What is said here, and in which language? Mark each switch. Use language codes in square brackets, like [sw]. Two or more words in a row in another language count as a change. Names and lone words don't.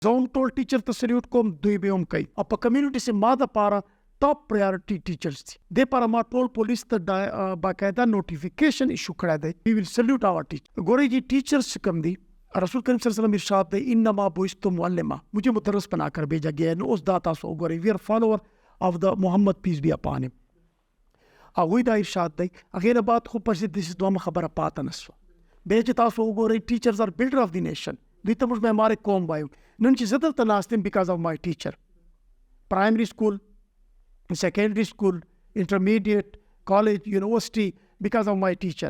[ps] زون ټول ټیچر ته سلیوټ کوم، دوی به هم کوي. او په کمیونټي سي ما د پاره [en] top priority teachers [ps] دي. د پاره ما ټول پولیس ته باقاعده [en] notification issue [ps] کړی دی. وی ویل [en] salute our teacher. [ps] ګورئ جی ټیچرز کم دی، رسول کریم [ar] صلی اللہ علیہ وسلم [ps] ارشاد دی [ar] انما بعثت معلما، [ur] مجھے مدرس بنا کر بھیجا گیا ہے. [ps] نو اوس دا تاسو وګورئ، [en] we are follower of the Muhammad peace be upon him. [ps] هغوی دا ارشاد دی. هغې نه بعد خو پسې داسې دومره خبره پاته نه سوه. بیا چې تاسو وګورئ [en] teachers are builder of the nation. [ps] دوی ته موږ معمار قوم وایو. نن چې زه دلته ناست یم [en] because of my teacher. primary school, secondary school, intermediate, college, university, because of my teacher.